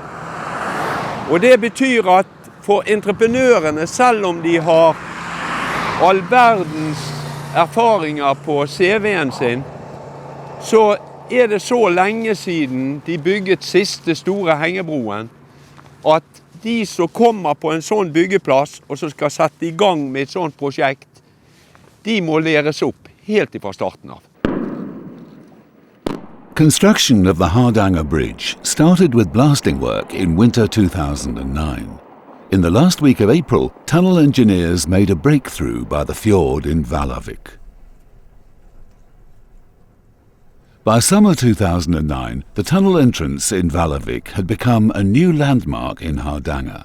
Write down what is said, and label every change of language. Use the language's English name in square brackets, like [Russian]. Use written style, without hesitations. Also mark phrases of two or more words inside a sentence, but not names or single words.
[Norwegian] Og det betyr at for entreprenørene, selv om de har all verdens erfaringer på CV-en sin, så er det så lenge siden de bygget siste store hengebroen, at de som kommer på en sånn byggeplass og som skal sette i gang med et sånt prosjekt, de må læres opp helt fra starten av. [English] Construction of the Hardanger Bridge started with blasting work in winter 2009. In the last week of April, tunnel engineers made a breakthrough by the fjord in Vallavik. By summer 2009, the tunnel entrance in Vallavik had become a new landmark in Hardanger.